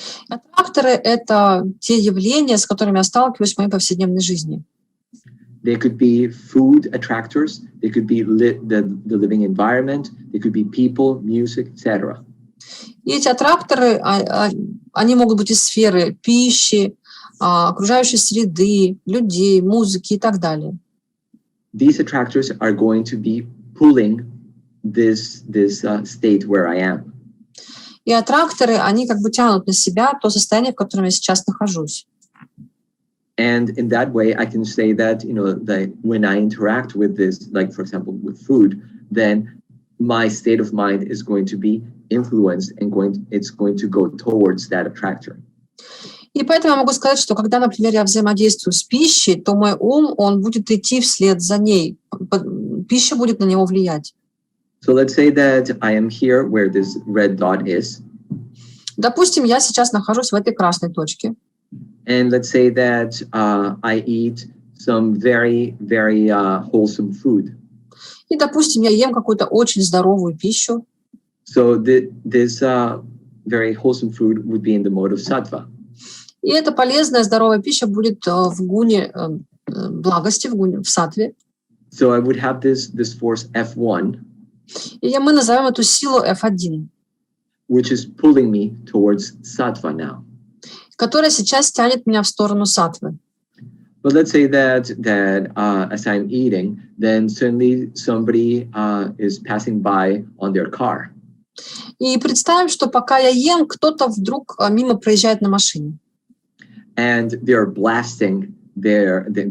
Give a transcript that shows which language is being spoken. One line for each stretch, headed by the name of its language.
Russian: Аттракторы — это те явления, с которыми я сталкиваюсь в моей повседневной жизни.
English: They could be food attractors, they could be the living environment, they could be people, music, etc.
Russian: И эти аттракторы, они могут быть из сферы пищи, окружающей среды, людей, музыки и так далее.
English: These attractors are going to be pulling this state where I am.
Russian: И аттракторы, они как бы тянут на себя то состояние, в котором я сейчас нахожусь.
English: And in that way, I can say that, that when I interact with this, like for example, with food, then my state of mind is going to be influenced and it's going to go towards that attractor.
Russian: И поэтому я могу сказать, что когда, например, я взаимодействую с пищей, то мой ум, он будет идти вслед за ней. Пища будет на него влиять.
English: So let's say that I am here where this red dot is.
Russian: Допустим, я сейчас нахожусь в этой красной точке.
English: And let's say that I eat some very, very wholesome food.
Russian: И, допустим, я ем какую-то очень здоровую пищу.
English: So this very wholesome food would be in the mode of sattva.
Russian: И эта полезная, здоровая пища будет в гуне благости, в саттве.
English: So I would have this force F1.
Russian: И мы назовем эту силу F1.
English: Which is pulling me towards sattva now.
Russian: Которая сейчас тянет меня в сторону саттвы.
English: But let's say that as I'm eating, then suddenly somebody is passing by on their car.
Russian: И представим, что пока я ем, кто-то вдруг мимо проезжает на машине.
English: And they're blasting their